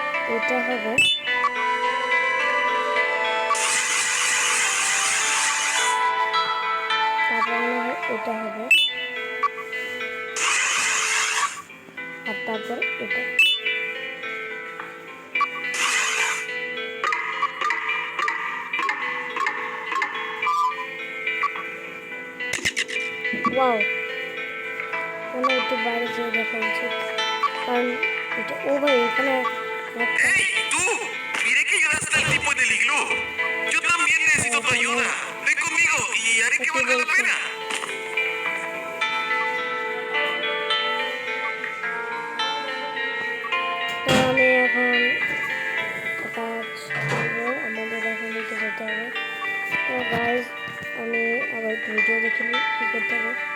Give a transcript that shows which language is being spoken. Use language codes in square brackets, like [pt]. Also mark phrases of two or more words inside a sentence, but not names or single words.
[bn] এটা হবে তারপর মনে হয় এটা হবে আর তারপর এটা ওয়াও মনে হয় একটু বাইরে যেয়ে দেখা উচিত কারণ এটা ও ভাই এখানে [es] ¡Hey, tú! Miré que ayudaste al tipo en el iglú. Yo también necesito tu ayuda. Ven conmigo y haré que valga la pena. [bn] তো আমি এখন কাজ করবো আমাদের এখন নিতে যেতে হবে তো গাইজ আমি আবার ভিডিও দেখে নিই কী করতে হবে